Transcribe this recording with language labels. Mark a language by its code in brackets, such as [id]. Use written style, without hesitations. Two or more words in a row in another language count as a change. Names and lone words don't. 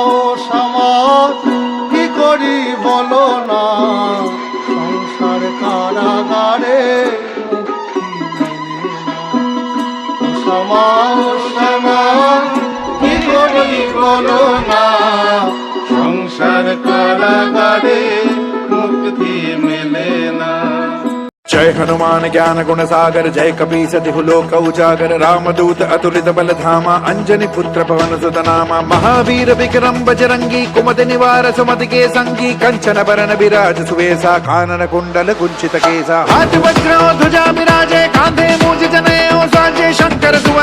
[bn] কি করি বলো না সংসার কারাগারে কি করি বলো না সংসার কারাগারে মুক্তি মেলে না। [awa] जय हनुमान ज्ञान गुण सागर जय कपीस तिहु लोक उजागर रामदूत अतुलित बल धामा अंजनी पुत्र पवन सुत नामा महावीर विक्रम बजरंगी कुमति निवार सुमति के संगी कंचन बरन विराज सुवेसा कानन कुंडल कुंचित केसा हाथ वज्र ध्वजा विराजे कांधे मूज जनेऊ साजे शंकर सुवन